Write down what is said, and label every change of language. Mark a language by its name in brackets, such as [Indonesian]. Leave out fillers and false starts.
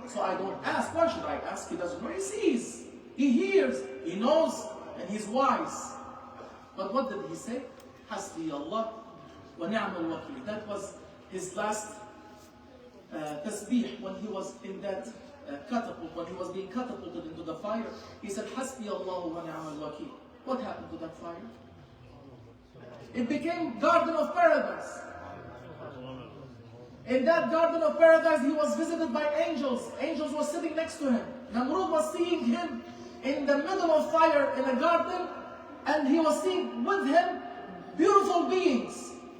[English] So I don't ask. Why should I ask? He doesn't know. He sees. He hears. He knows. And he's wise. But what did he say? [Arabic] حَسْبِيَ اللَّهُ وَنِعْمَ الْوَكِيلُ. [English] That was his last tasbih when he was in that catapult, when he was being catapulted into the fire. He said, [Arabic] حَسْبِيَ اللَّهُ وَنِعْمَ الْوَكِيلُ. [English] What happened to that fire? It became Garden of Paradise. In that Garden of Paradise, he was visited by angels. Angels were sitting next to him. Namrud was seeing him in the middle of fire in a garden, and he was seeing with him beautiful beings.